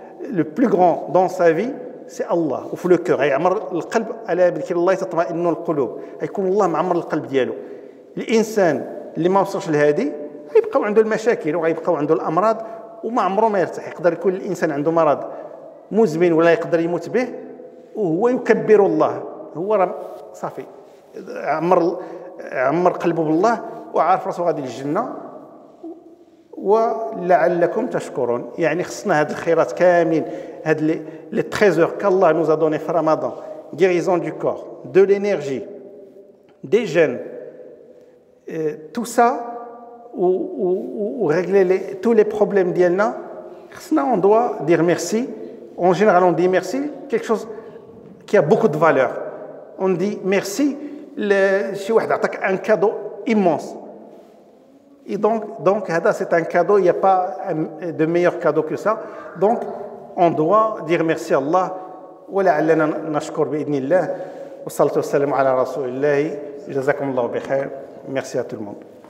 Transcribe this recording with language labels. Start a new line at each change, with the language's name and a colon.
French: le plus grand dans sa vie c'est Allah.
Arabic: وفي
French: لو كور
Arabic: غيعمر القلب، الا بذكر الله تطمئن القلوب، غيكون الله معمر القلب ديالو. الانسان اللي ما وصلش لهادي غيبقاو عنده المشاكل وغيبقاو عنده الامراض وما عمره ما يرتاح. يقدر يكون الانسان عنده مرض مزمن ولا يقدر يموت به وهو يكبر الله. هو راه صافي عمر قلبه بالله وعارف راسو غادي للجنه. ولعلكم تشكرون يعني خصنا هاد الخيرات كاملين، هاد
French: لي تريزور qu'Allah nous a donné
Arabic: في رمضان،
French: guérison du corps, de l'énergie, des jeûnes, tout ça ou régler tous les problèmes
Arabic: ديالنا. خصنا
French: on doit dire merci. En général on dit merci quelque chose qui a beaucoup de valeur. On dit merci
Arabic: شي واحد عطاك
French: un cadeau immense. Et donc c'est un cadeau, il n'y a pas de meilleur cadeau que ça. Donc on doit dire merci à Allah.
Arabic: ولعلنا نشكر بإذن الله. والصلاة والسلام على رسول الله. جزاكم الله بخير.
French: Merci à tout le monde.